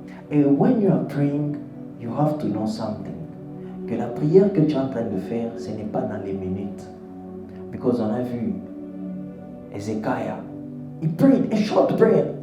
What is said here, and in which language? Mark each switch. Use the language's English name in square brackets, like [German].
[English] And when you are praying, you have to know something. [French] Que la prière que tu es en train de faire, ce n'est pas dans les minutes. [English] Because [French] on a vu [English] Ezekiah, he prayed a short prayer.